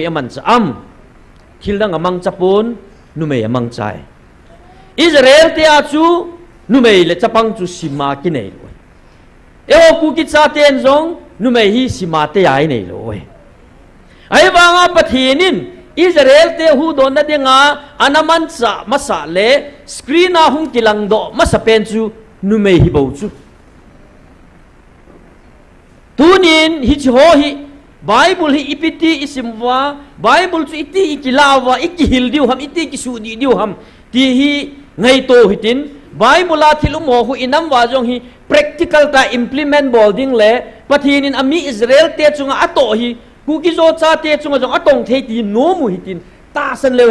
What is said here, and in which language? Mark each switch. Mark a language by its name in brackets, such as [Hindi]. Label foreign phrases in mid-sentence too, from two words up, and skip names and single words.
[Thado Chin] aman cha thildang amang chapon numei amang chai Israel te achu numei le chapang chu sima ki nei lo eo ku ki cha ten zong numei hi sima te ai nei lo ai wanga pathinin Israel te hu do na dinga anaman cha masa le screen a hung kilang do masa pen chu numei hi bo chu tunin hi ho hi Bible hi ipiti isimwa Bible chu iti ikilawa ikihildiu ham iti kisudi diu ham ti hi ngai to hitin Bible la thilum ho hu inam wa jong hi practical ta implement bolding le pathinin ami Israel te chunga ato hi ku ki zo cha te chunga jong atong thei ti no mu hitin ta san le